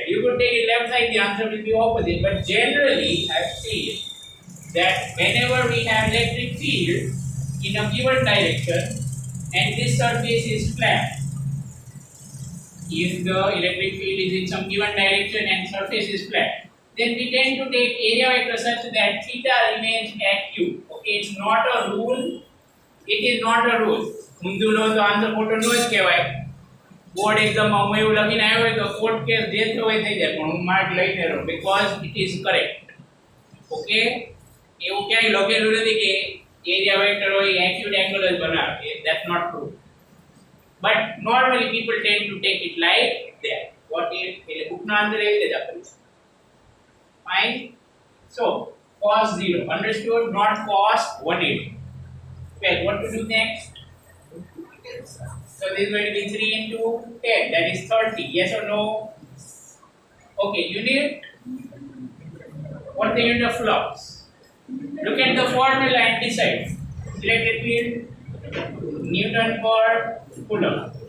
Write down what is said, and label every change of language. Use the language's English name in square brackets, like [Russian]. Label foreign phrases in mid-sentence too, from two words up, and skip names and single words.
[English] You could take it left side, the answer will be opposite. But generally, I've seen that whenever we have electric field in a given direction and this surface is flat, if the electric field is in some given direction and surface is flat, then we tend to take area vector such that theta remains acute. Okay, it's not a rule. It is not a rule. [Gujarati] ઊંધું લો તો આન્સર ખોટો ન જ કહેવાય બોર્ડ એક્ઝામમાં હું એવું લખીને આવ્યો હોય તો કોર્ટ કેસ જે થયો થઈ જાય પણ હું માર્ક લઈને રહું [English] because it is correct okay [Gujarati] એવું ક્યાંય લખેલું નથી કે [English] area vector હોય acute angle [Gujarati] જ બનાવે [English] that's not true but normally people tend to take it like that what is [Gujarati] એટલે બુકનો આન્સર એવી રીતે જ આપેલું છે [English] fine so cos 0 understood not cos 180 well what to do next so this is going to be 3 into 10 that is 30 yes or no okay unit what's the unit of flux look at the formula and decide electric field Newton per coulomb